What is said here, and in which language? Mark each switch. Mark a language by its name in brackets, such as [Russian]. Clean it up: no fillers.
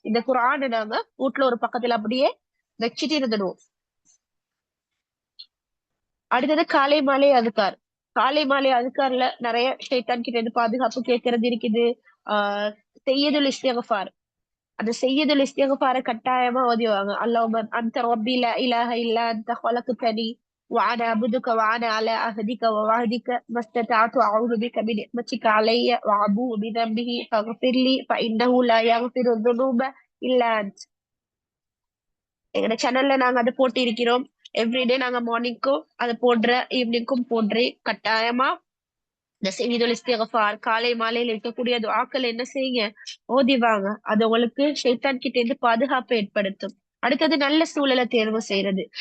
[Tamil] இந்த குர்ஆனை நாங்க வீட்டுல ஒரு பக்கத்துல அப்படியே வச்சுட்டு இருந்துடுவோம். அடுத்தது காலை மாலை அதுக்கார். காலை மாலை அதுக்கார்ல நிறைய ஷைத்தான் கிட்ட இருந்து பாதுகாப்பு கேட்கறது இருக்குது. ஆஹ் செய்யதுல் இஸ்திக்ஃபார். அந்த செய்யதுல் இஸ்திக்ஃபார கட்டாயமா ஓதிவாங்க. [Arabic] அல்லாஹும்ம அன்த ரப்பி லா இலாஹ இல்லா அன்த ஹலக்தனி وأنا عبدك وأنا على عهدك ووعدك ما استطعت أعوذ بك بنعمتك علي وأبوء بذنبه فاغفر لي فإنه لا يغفر الذنوب إلا أنت. [Tamil] எங்க சேனல்ல நாங்க அதை போட்டு இருக்கிறோம். [English] everyday [Tamil] நாங்க [English] மார்னிங்க்கும் [Tamil] அதை போடுற, [English] ஈவினிங்க்கும் [Tamil] போடுறேன். கட்டாயமா இந்த செய்திகள் இஸ்திக்ஃபார் காலை மாலையில இருக்கக்கூடிய துஆக்கள் என்ன செய்யுங்க? ஓதிவாங்க. அது உங்களுக்கு ஷைத்தான் கிட்ட இருந்து பாதுகாப்பை ஏற்படுத்தும். அடுத்தது நல்ல சூழலை தேர்வு செய்யறது.